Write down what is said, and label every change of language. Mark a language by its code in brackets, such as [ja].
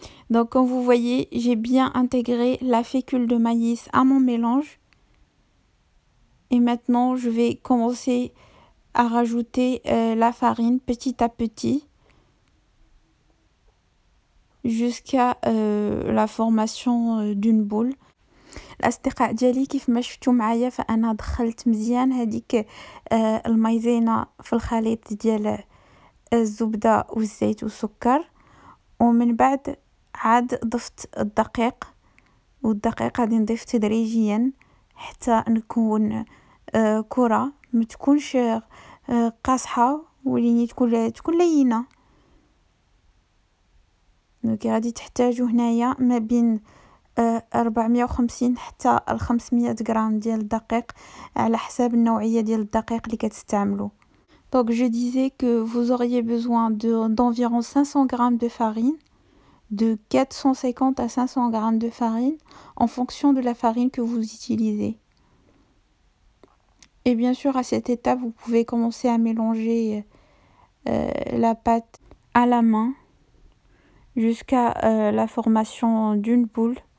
[fr] Donc comme vous voyez, j'ai bien intégré la fécule de maïs à mon mélange. Et maintenant, je vais commencer à rajouter la farine petit à petit jusqu'à la formation d'une boule. [ar] الاصدقاء ديالي كيف ما شفتوا معايا فانا دخلت مزيان هذيك المايزينا في الخليط ديال الزبده والزيت والسكر، ومن بعد عاد ضفت الدقيق، والدقيق غادي نضيف تدريجيا حتى نكون كره ما تكونش قاصحه وليني تكون لينه. دونك غادي تحتاجوا هنايا ما بين 450 حتى 500 غرام ديال الدقيق على حساب النوعيه ديال الدقيق اللي كتستعملوا. [fr] Donc je disais que vous auriez besoin d'environ 500 grammes de farine, de 450 à 500 grammes de farine en fonction de la farine que vous utilisez. Et bien sûr, à cette étape, vous pouvez commencer à mélanger la pâte à la main jusqu'à la formation d'une boule.